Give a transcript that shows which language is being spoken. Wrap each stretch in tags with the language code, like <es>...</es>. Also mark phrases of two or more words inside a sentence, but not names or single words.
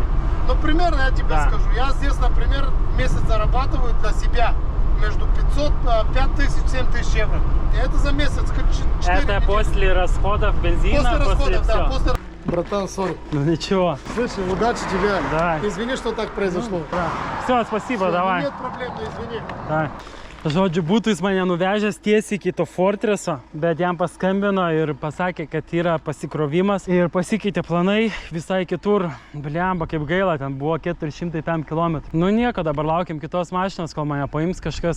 <ru>Ну, примерно я тебе скажу. Я здесь, например, в месяц зарабатываю для себя между 500, 5000, 7000 евро. И это за месяц. 4 Это после расходов бензина? После расходов, всего? да. После... Братан, сори. Ну ничего. Слушай, удачи тебе. Да. Извини, что так произошло. Да. Все, спасибо, Всё, давай. Нет проблем, но извини. Da.</ru> <lt>Žodžiu, būtų jis mane nuvežęs tiesiai iki to Fortreso, bet jam paskambino ir pasakė, kad yra pasikrovimas ir pasikeitė planai visai kitur. Bliamba, kaip gaila, ten buvo 400 km. Nu nieko, dabar laukiam kitos mašinos, kol mane paims kažkas.</lt>